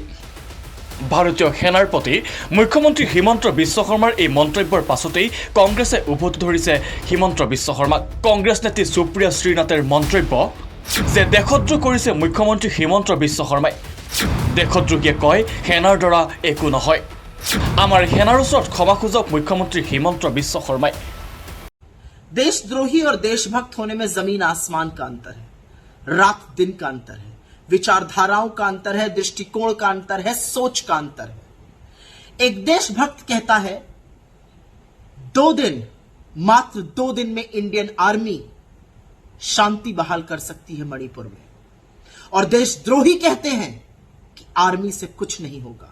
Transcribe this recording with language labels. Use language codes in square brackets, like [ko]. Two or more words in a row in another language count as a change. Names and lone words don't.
[as] ভাৰতীয় সেনাৰ প্ৰতি মুখ্যমন্ত্ৰী হিমন্ত বিশ্ব শৰ্মাৰ এই মন্তব্যৰ পাছতেই কংগ্ৰেছে উভতি ধৰিছে হিমন্ত বিশ্ব শৰ্মাক। কংগ্ৰেছ নেত্ৰী সুপ্ৰিয়া শ্ৰীনাথৰ মন্তব্য যে দেশদ্ৰোহ কৰিছে মুখ্যমন্ত্ৰী হিমন্ত বিশ্ব শৰ্মাই। দেশদ্ৰোহীয়ে কয় সেনাৰ দ্বাৰা একো নহয়। আমাৰ সেনাৰ ওচৰত ক্ষমা খোজক মুখ্যমন্ত্ৰী হিমন্ত বিশ্ব শৰ্মাই। [hi] देशद्रोही और देशभक्त होने में जमीन आसमान का अंतर है, रात दिन का अंतर है, विचारधाराओं का अंतर है, दृष्टिकोण का अंतर है, सोच का अंतर है। एक देशभक्त कहता है 2 दिन, मात्र 2 दिन में इंडियन आर्मी शांति बहाल कर सकती है मणिपुर में, और देशद्रोही कहते हैं कि आर्मी से कुछ नहीं होगा।